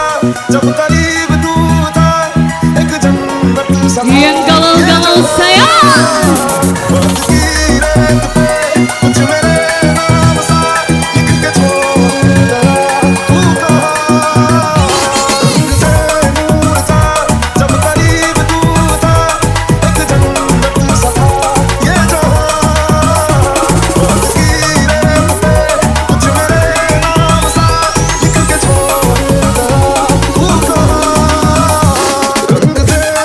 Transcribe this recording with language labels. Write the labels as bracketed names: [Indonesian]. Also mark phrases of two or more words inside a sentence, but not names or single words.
[Hindi] जब करीब तू था एक जन्नत सा था [Indonesian] Yang galau-galau sayang. [Hindi] वक्त की रेत पे कुछ मेरे नाम सा लिख के छोड़ गया तू कहाँ रंग से नूर था जब करीब तू था एक जन्नत सा था ये जहाँ वक्त की रेत पे कुछ मेरे नाम सा लिख के छोड़ गया तू कहाँ रंग से